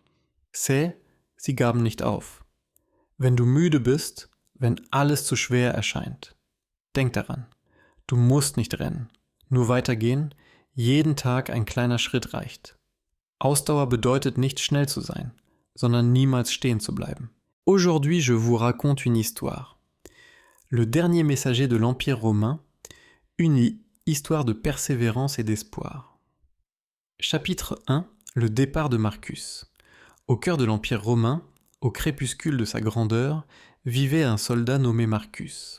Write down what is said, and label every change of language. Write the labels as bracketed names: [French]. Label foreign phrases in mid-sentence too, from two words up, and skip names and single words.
[German] Sie gaben nicht auf. Wenn du müde bist, wenn alles zu schwer erscheint, denk daran, du musst nicht rennen, nur weitergehen, jeden Tag ein kleiner Schritt reicht. Ausdauer bedeutet nicht schnell zu sein, sondern niemals stehen zu bleiben. [French] Aujourd'hui, je vous raconte une histoire. Le dernier messager de l'Empire romain, une histoire de persévérance et d'espoir. Chapitre 1, le départ de Marcus. Au cœur de l'Empire romain, au crépuscule de sa grandeur, vivait un soldat nommé Marcus.